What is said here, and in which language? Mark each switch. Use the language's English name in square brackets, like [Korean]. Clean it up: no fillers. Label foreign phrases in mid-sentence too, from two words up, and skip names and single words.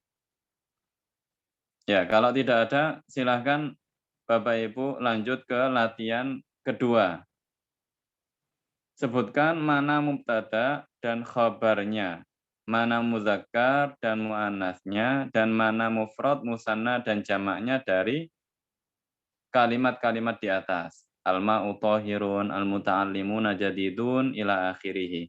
[Indonesian] Ya, kalau tidak ada, silahkan Bapak Ibu lanjut ke latihan kedua. Sebutkan mana mubtada dan khabarnya, mana muzakkar dan muannasnya, dan mana mufrad, musanna, dan jamaknya dari kalimat-kalimat di atas. [Arabic] الماء طاهر، المتعلمون جديد، إلى آخره.